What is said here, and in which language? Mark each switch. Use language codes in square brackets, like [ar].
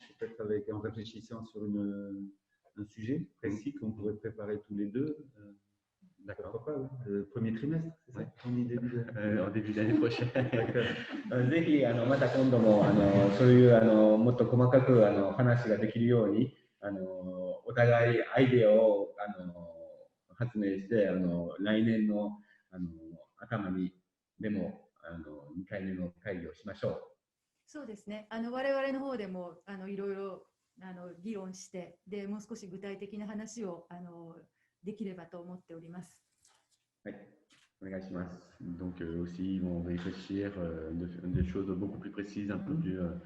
[fr] Peut-être en réfléchissant sur un sujet précis qu'on pourrait préparer tous les deux. D'accord. Pourquoi pas, le premier trimestre, c'est ça? En début d'année prochaine. [ja] ぜひまた今度もそういうもっと細かく話ができるようにお互いアイデアを発明して来年の頭にでも2回目の会議をしましょう。そうですね。我々の方でもいろいろ議論して、でもう少し具体的な話をできればと思っております。はい、お願いします。 [fr] Donc aussi, ils vont réfléchir des choses beaucoup plus précises, un peu plus.